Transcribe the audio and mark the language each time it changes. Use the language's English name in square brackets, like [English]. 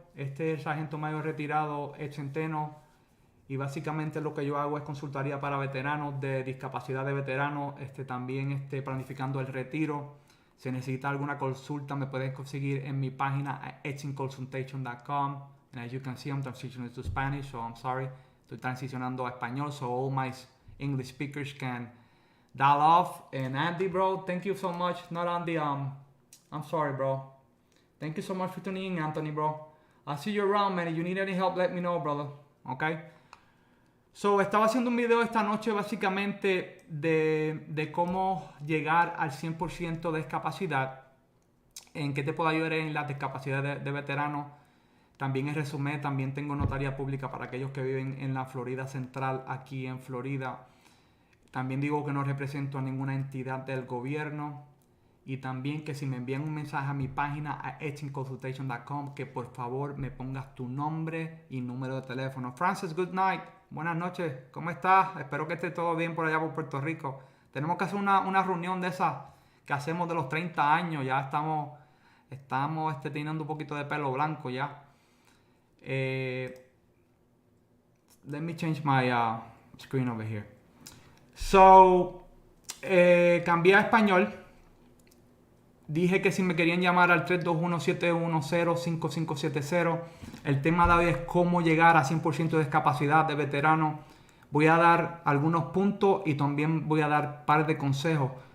[Spanish] Este es el sargento mayor retirado Ed Centeno. Y básicamente lo que yo hago es consultoría para veteranos de discapacidad de veteranos. También planificando el retiro. Si necesita alguna consulta, me pueden conseguir en mi página edsinconsultation.com. [English] And as you can see, I'm transitioning to Spanish, so I'm sorry. [Spanish] Estoy transicionando a español, [English] so all my English speakers can dial off. And Andy, bro, thank you so much. Not Andy, I'm sorry, bro. Thank you so much for tuning in, Anthony, bro. I'll see you around, man. If you need any help, let me know, brother. Okay? [Spanish] So, estaba haciendo un video esta noche básicamente de cómo llegar al 100% de discapacidad, en qué te puedo ayudar en la discapacidad de veteranos. También en resumen, también tengo notaría pública para aquellos que viven en la Florida Central, aquí en Florida. También digo que no represento a ninguna entidad del gobierno. Y también que si me envían un mensaje a mi página a edsinconsultation.com, que por favor me pongas tu nombre y número de teléfono. Francis, [English] good night. [Spanish] Buenas noches. ¿Cómo estás? Espero que esté todo bien por allá por Puerto Rico. Tenemos que hacer una reunión de esas que hacemos de los 30 años. Ya estamos teniendo un poquito de pelo blanco ya. [English] Let me change my screen over here. [Spanish] So, cambié a español. Dije que si me querían llamar al 321-710-5570. El tema de hoy es cómo llegar a 100% de discapacidad de veterano. Voy a dar algunos puntos y también voy a dar un par de consejos.